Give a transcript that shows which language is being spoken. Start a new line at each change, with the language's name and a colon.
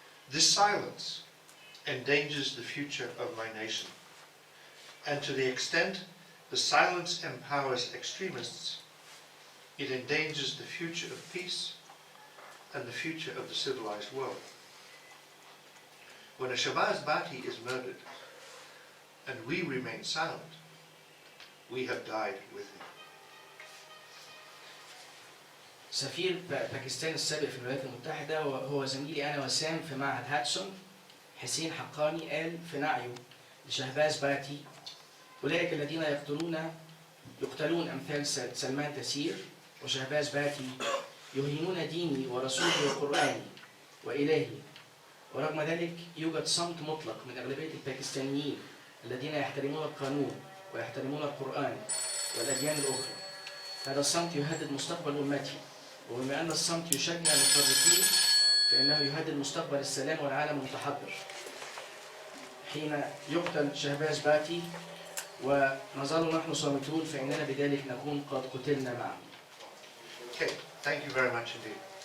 English: This silence endangers the future of my nation, and to the extent the silence empowers extremists, it endangers the future of peace and the future of the civilized world. When a Shahbaz Bhatti is murdered and we remain silent, we have died with him.
Arabic: سفير باكستان السابق في الولايات المتحدة وهو زميلي أنا وسام في معهد هاتسون حسين حقاني قال في نعيه لشهباز باتي: أولئك الذين يقتلون أمثال سلمان تسير وشهباز باتي يهينون ديني ورسولي وقرآني وإلهي. ورغم ذلك يوجد صمت مطلق من أغلبية الباكستانيين الذين يحترمون القانون ويحترمون القرآن والأديان الأخرى. هذا الصمت يهدد مستقبل أمتي، وبما أن الصمت يشجع المتطرفين فإنه يهدد مستقبل السلام والعالم المتحضر. حين يقتل شهباز باتي ونظل نحن صامتون فإننا بذلك نكون قد قتلنا معه.
English: Okay, thank you very much indeed.